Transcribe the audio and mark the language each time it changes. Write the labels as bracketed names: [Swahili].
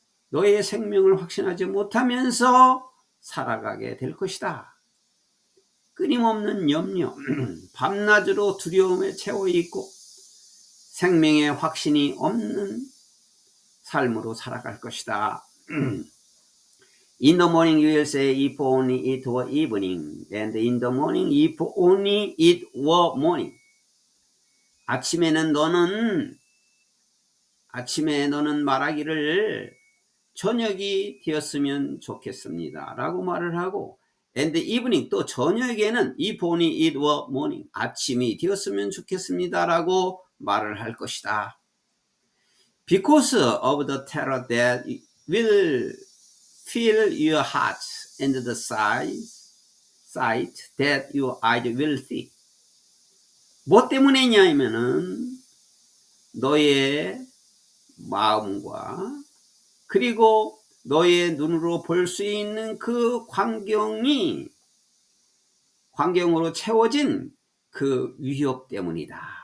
[Korean] 너의 생명을 확신하지 못하면서 살아가게 될 것이다. 끊임없는 염려, 밤낮으로 두려움에 채워 있고 생명의 확신이 없는 삶으로 살아갈 것이다. [English] In the morning you will say, if only it were evening, and in the morning, if only it were morning. [Korean] 아침에 너는 말하기를 저녁이 되었으면 좋겠습니다 라고 말을 하고, and evening, 또 저녁에는 if only it were morning, 아침이 되었으면 좋겠습니다 라고 말을 할 것이다. [English] Because of the terror that will fill your hearts and the sight that your eyes will see. [Korean] 뭐 때문이냐면은 너의 마음과 그리고 너의 눈으로 볼 수 있는 그 광경으로 채워진 그 위협 때문이다.